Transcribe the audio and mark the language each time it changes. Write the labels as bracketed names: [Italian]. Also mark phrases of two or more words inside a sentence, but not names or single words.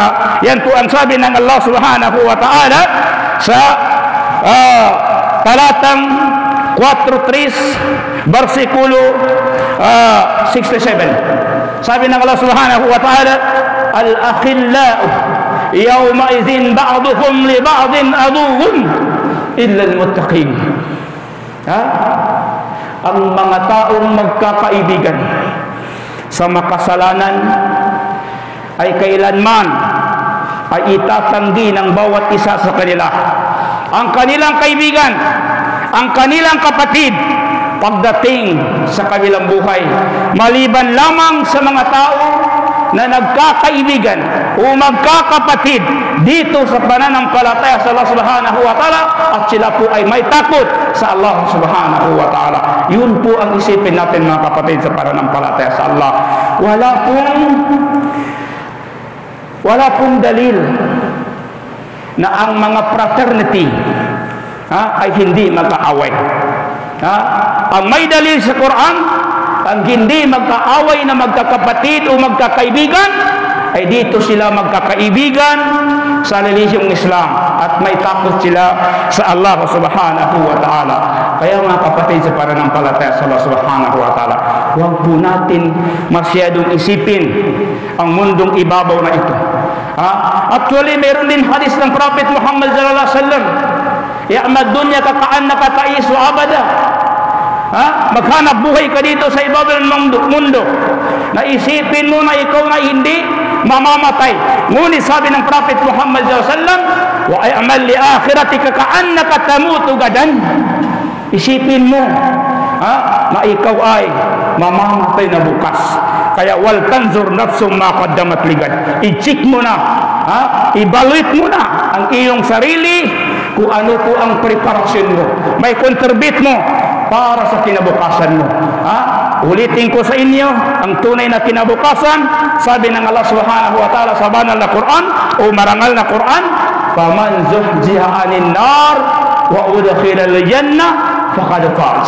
[Filipino] Yan po ang sabi ng Allah [Arabic] سبحانه وتعالى [Filipino] sa talatang 4:3 versikulo 67. Sabi ng [Arabic] الله سبحانه وتعالى الأخلاء يومئذ بعضهم لبعض عدو إلا المتقين. [Filipino] Ang mga taong magkakaibigan sa makasalanan ay kailanman ay itatanggi ng bawat isa sa kanila ang kanilang kaibigan, ang kanilang kapatid, pagdating sa kabilang buhay, maliban lamang sa mga tao na nagkakaibigan o magkakapatid dito sa pananampalataya sa Allah [Arabic] سبحانه وتعالى, [Filipino] at sila po ay may takot sa Allah [Arabic] سبحانه وتعالى. [Filipino] Yun po ang isipin natin, mga kapatid, sa pananampalataya sa Allah. Wala pong dalil na ang mga fraternity ay hindi mag-aaway. Ang may dalil sa Quran, ang hindi magkaaway na magkakapatid o magkakaibigan, ay dito sila magkakaibigan sa relihiyong Islam at may takot sila sa Allah [Arabic] سبحانه وتعالى. [Filipino] Kaya mga kapatid sa pananampalataya sa Allah [Arabic] سبحانه وتعالى, [Filipino] huwag po natin masyadong isipin ang mundong ibabaw na ito. Actually, meron din hadis ng Prophet Muhammad [Arabic] صلى الله عليه وسلم يعمد دنيا كأنك تعيش أبدا. [Filipino] Maghanap buhay ka dito sa ibabaw ng mundo, naisipin mo na ikaw na hindi mamamatay. Ngunit sabi ng Prophet Muhammad [Arabic] صلى الله عليه وسلم واعمل لآخرتك كأنك تموت غدا. [Filipino] Isipin mo na ikaw ay mamamatay na bukas. [Arabic] Kaya ولتنظر نفس ما قدمت لغد. [Filipino] I-check mo na, evaluate mo na ang iyong sarili, kung ano po ang preparasyon mo, may contribute mo para sa kinabukasan mo. Ulitin ko sa inyo, ang tunay na kinabukasan, sabi ng Allah [Arabic] سبحانه وتعالى [Filipino] sa banal na Quran o marangal na Quran, [Arabic] فمن زحزح عن النار وأدخل الجنة فقد فاز.